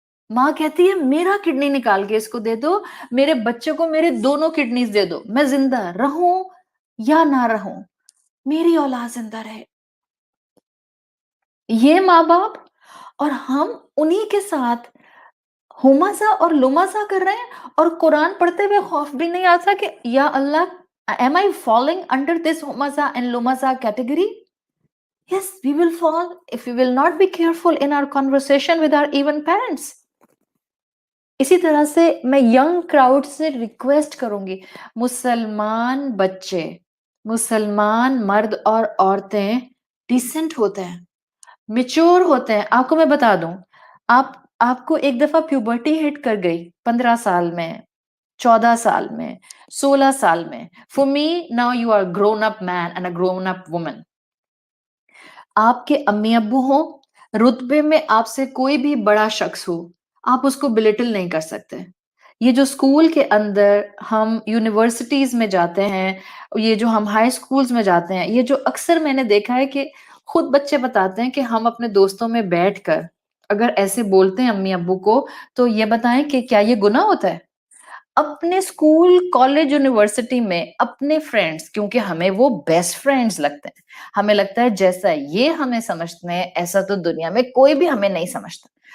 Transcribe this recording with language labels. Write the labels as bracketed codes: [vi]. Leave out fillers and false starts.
[ur] ماں کہتی ہے میرا کڈنی نکال کے اس کو دے دو, میرے بچے کو میرے دونوں کڈنیز دے دو, میں زندہ رہوں یا نہ رہوں, میری اولاد زندہ رہے. یہ ماں باپ, اور ہم انہی کے ساتھ ہوماسا اور لوماسا کر رہے ہیں, اور قرآن پڑھتے ہوئے خوف بھی نہیں آتا کہ یا اللہ, [en] am I falling under this homasa and lomasa category? Yes, we will fall if we will not be careful in our conversation with our even parents. [ur] اسی طرح سے میں ینگ کراؤڈ سے ریکویسٹ کروں گی, مسلمان بچے, مسلمان مرد اور عورتیں ڈیسنٹ ہوتے ہیں, میچور ہوتے ہیں. آپ کو میں بتا دوں, آپ کو ایک دفعہ پیوبرٹی ہٹ کر گئی 15 سال میں, 14 سال میں, 16 سال میں. [en] For me, now you are grown up man and a grown up woman. [ur] آپ کے امی ابو ہوں, رتبے میں آپ سے کوئی بھی بڑا شخص ہو, آپ اس کو بلٹل نہیں کر سکتے. یہ جو اسکول کے اندر ہم یونیورسٹیز میں جاتے ہیں, یہ جو ہم ہائی اسکولز میں جاتے ہیں, یہ جو اکثر میں نے دیکھا ہے کہ خود بچے بتاتے ہیں کہ ہم اپنے دوستوں میں بیٹھ کر اگر ایسے بولتے ہیں امی ابو کو, تو یہ بتائیں کہ کیا یہ گناہ ہوتا ہے؟ اپنے اسکول, کالج, یونیورسٹی میں اپنے فرینڈس, کیونکہ ہمیں وہ بیسٹ فرینڈس لگتے ہیں, ہمیں لگتا ہے جیسا یہ ہمیں سمجھتے ہیں ایسا تو دنیا میں کوئی بھی ہمیں نہیں سمجھتا.